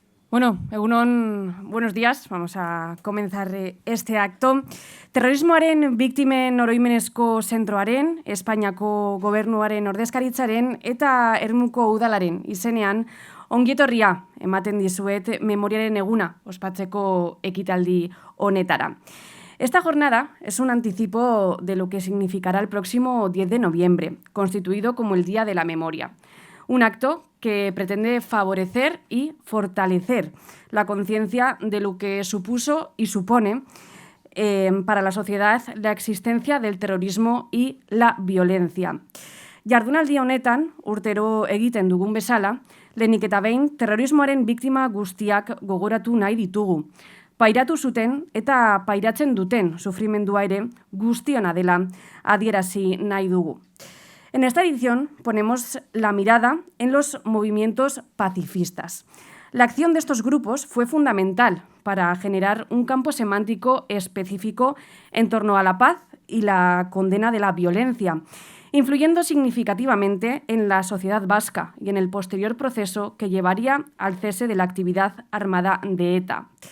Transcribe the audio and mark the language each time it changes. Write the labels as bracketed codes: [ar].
[es] Bueno, [eu] egunon, [es] buenos días. Vamos a comenzar este acto. [eu] Terrorismoaren biktimen oroimenezko zentroaren, Espainiako gobernuaren ordezkaritzaren eta Ermuko udalaren izenean ongietorria ematen dizuet memoriaren eguna ospatzeko ekitaldi honetara. [es] Esta jornada es un anticipo de lo que significará el próximo 10 de noviembre, constituido como el Día de la Memoria. Un acto que pretende favorecer y fortalecer la conciencia de lo que supuso y supone para la sociedad la existencia del terrorismo y la violencia. [eu] Jardunaldi honetan, urtero egiten dugun bezala, lehenik eta behin terrorismoaren biktima guztiak gogoratu nahi ditugu. Pairatu zuten eta pairatzen duten sufrimendua ere guztiona dela adierazi nahi dugu. [es] En esta edición ponemos la mirada en los movimientos pacifistas. La acción de estos grupos fue fundamental para generar un campo semántico específico en torno a la paz y la condena de la violencia, influyendo significativamente en la sociedad vasca y en el posterior proceso que llevaría al cese de la actividad armada de ETA.